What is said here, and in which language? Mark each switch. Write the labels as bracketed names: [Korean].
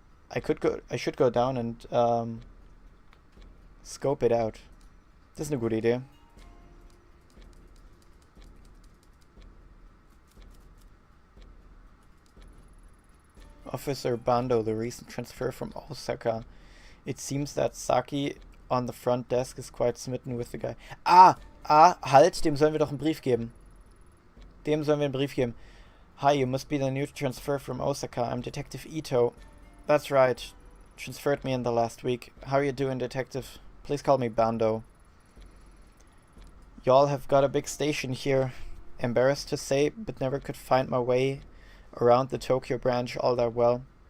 [English] I should go down and scope it out. [German] Das ist eine gute Idee. [English] Officer Bando, the recent transfer from Osaka. It seems that Saki on the front desk is quite smitten with the guy. [German] Halt, dem sollen wir doch einen Brief geben. Dem sollen wir einen Brief geben. [English] Hi, you must be the new transfer from Osaka. I'm Detective Ito. That's right. Transferred me in the last week. How are you doing, Detective? Please call me Bando. Y'all have got a big station here. Embarrassed to say, but never could find my way around the Tokyo branch all that well.